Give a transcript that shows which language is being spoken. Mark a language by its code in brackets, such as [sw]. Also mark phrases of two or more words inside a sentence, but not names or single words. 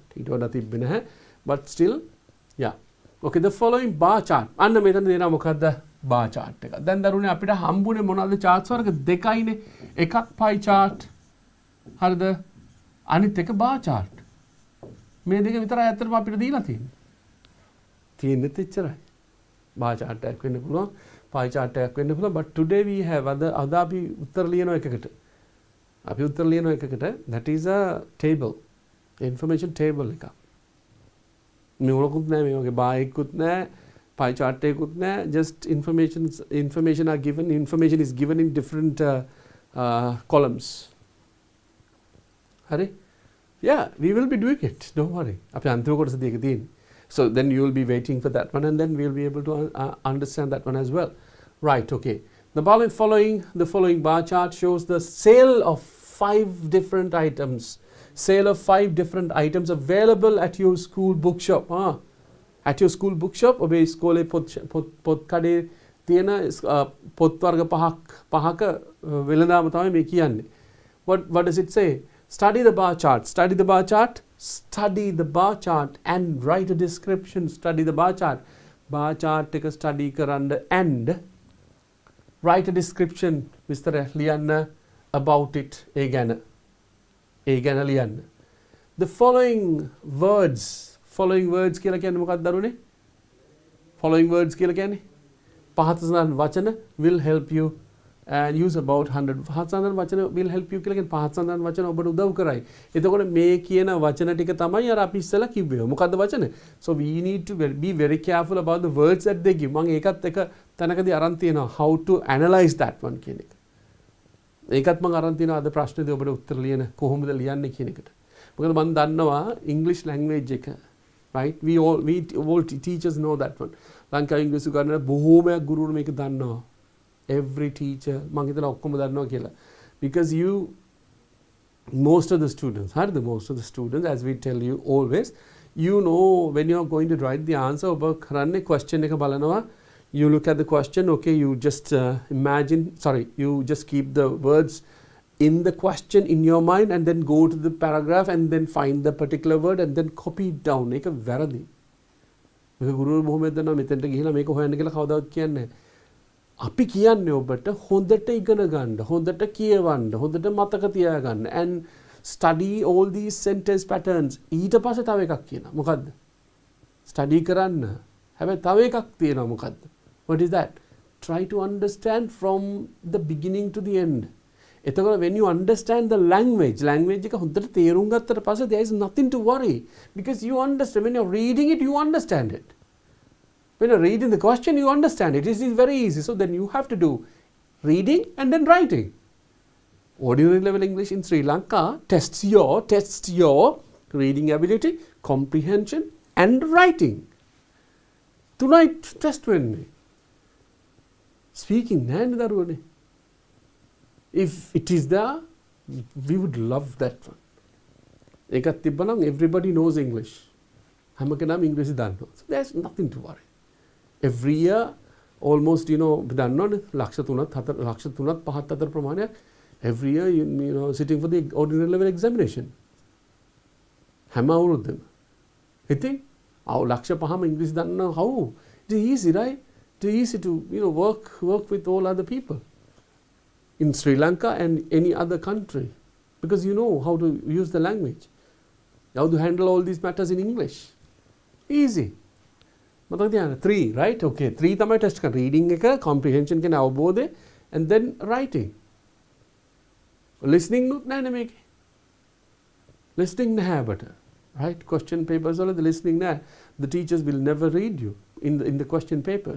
[si] ඊට වඩා තිබ්බේ නැහැ. [en] But still, yeah. Okay, the following bar chart. [si] අන්න මෙතන දෙනවා මොකද්ද [en] bar chart [si] එක. දැන් දරුවනේ අපිට හම්බුනේ මොනවද charts වර්ග දෙකයිනේ. එකක් [en] pie chart. [si] හරිද? අනිත් එක [en] bar chart. [si] මේ දෙක විතරයි ඇත්තටම අපිට දීලා තියෙන්නේ. තියෙන්නේ එච්චරයි. [en] bar chart [si] එකක් වෙන්න පුළුවන්, [en] pie chart [si] එකක් වෙන්න පුළුවන්, [en] but today we have [si] අද අපි උත්තර ලියන එකකට. අපි උත්තර ලියන එකකට [en] that is a table. Information table [si] එකක්. මොනකුත් නැහැ මේ වගේ bar එකකුත් නැහැ, [en] pie chart [si] එකකුත් නැහැ, [en] just information is given in different columns. [si] හරි? [en] Yeah, we will be doing it, don't worry. [si] අපි අන්තිම කොටසදී ඒක තියෙන්නේ. [en] So then you will be waiting for that one, and then we will be able to understand that one as well. Right, okay. The following bar chart shows the sale of 5 different items. Sale of 5 different items available at your school bookshop. At your school bookshop, [si] ඔබේ ඉස්කෝලේ පොත් කඩේ තියෙන පොත් වර්ග පහක වෙළඳාම තමයි මේ කියන්නේ. [en] What does it say? Study the bar chart. Study the bar chart. Study the bar chart and write a description. Study the bar chart. Bar chart එක study කරන්න and write a description. [si] විස්තර ලියන්න [en] about it. [si] ඒ ගැන ලියන්න. [en] The following words [si] කියලා කියන්නේ මොකක්ද දරුවනේ? [en] Following words [si] කියලා කියන්නේ පහත සඳහන් වචන [en] will help you and use about 100. [si] පහත සඳහන් වචන [en] will help you [si] කියලා කියන්නේ පහත සඳහන් වචන ඔබට උදව් කරයි. එතකොට මේ කියන වචන ටික තමයි අර අපි ඉස්සෙල්ලා කිව්වේ. මොකද්ද වචන? [en] So we need to be very careful about the words that they give. [si] මම ඒකත් එක තැනකදී අරන් තියෙනවා [en] how to analyze that one [si] කියන එක. ඒකත් මම අරන් තියෙනවා අද ප්‍රශ්නේදී ඔබට උත්තර ලියන කොහොමද ලියන්නේ කියන එකට. මොකද මම දන්නවා [en] English language [si] එක, [en] right? We all teachers know that one. [si] ලංකාවේ ඉංග්‍රීසි ගන්න බොහෝමයක් ගුරුවරු මේක දන්නවා. [en] Every teacher [si] මම හිතනවා ඔක්කොම දන්නවා කියලා. [en] Because most of the students, as we tell you always, when you are going to write the answer [si] ඔබ කරන්නේ [en] question [si] එක බලනවා. [en] You look at the question, okay, you just you just keep the words in the question in your mind and then go to the paragraph and then find the particular word and then copy it down. [si] ඒක වැරදි. මේක ගුරුවරු බොහොම දෙනා මෙතෙන්ට ගිහිලා මේක හොයන්න කියලා කවදාවත් කියන්නේ නැහැ. අපි කියන්නේ ඔබට හොඳට ඉගෙන ගන්න, හොඳට කියවන්න, හොඳට මතක තියාගන්න [en] and study all these sentence patterns. [si] ඊට පස්සේ තව එකක් කියනවා. මොකද්ද? study කරන්න. හැබැයි තව එකක් තියෙනවා මොකද්ද? [en] What is that? Try to understand from the beginning to the end. එතකොට when you understand the language [si] එක හොඳට තේරුම් ගත්තට පස්සේ [en] there is nothing to worry because you understand. When you're reading it, you understand it. When you're reading the question, you understand it. It is very easy. So then you have to do reading and then writing. Ordinary level English in Sri Lanka tests your reading ability, comprehension and writing. Tonight test [si] වෙන්නේ. Speaking නෑනේ දරුවනේ. [en] If it is there, we would love that one. [si] එකක් තිබ්බනම් [en] everybody knows English. [si] හැම කෙනාම ඉංග්‍රීසි දන්නවා. [en] So there's nothing to worry. Every year almost [si] දන්නවනේ ලක්ෂ 3ක් 5ක් අතර ප්‍රමාණයක් [en] every year you know sitting for the ordinary level examination. [si] හැම අවුරුද්දෙම. ඉතින් ලක්ෂ 5ම ඉංග්‍රීසි දන්නවා how? [en] It is easy, right? It is easy to work with all other people in Sri Lanka and any other country because you know how to use the language, how to handle all these matters in English. Easy. [si] මතක තියාගන්න 3 right? Okay 3 තමයි ටෙස්ට් කරන්නේ. reading එක, comprehension කියන අවබෝධය [en] and then writing. [si] listening නුත් නැහැ මේකේ. listening නැහැ බට. [en] right? question papers [si] වල [en] the listening [si] නැහැ. [en] The teachers will never read you in the question papers.